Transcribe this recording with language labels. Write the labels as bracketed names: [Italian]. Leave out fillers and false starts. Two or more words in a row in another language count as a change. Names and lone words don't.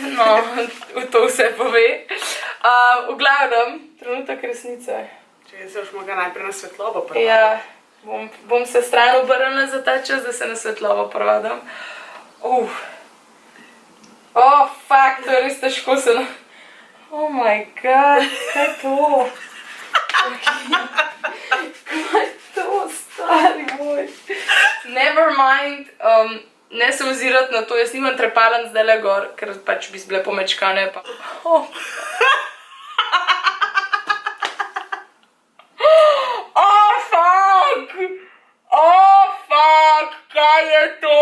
[Slovenian] No, v to vse pove. V glavnem, trenutek resnice. Če se boš mogla najprej na svetlobo prvati. Ja, bom se stran obrnila za ta čas, da se na svetlobo prvadam. Fuck, to je res težko se... [English] Oh my god, [Slovenian] kaj je to? Kaj je to, stari moj? [English] Never mind, [Slovenian] ne se ozirati na to, jaz nimam trepalen zdajle gor, ker pač bi bile pomečkane pa... Kaj je to?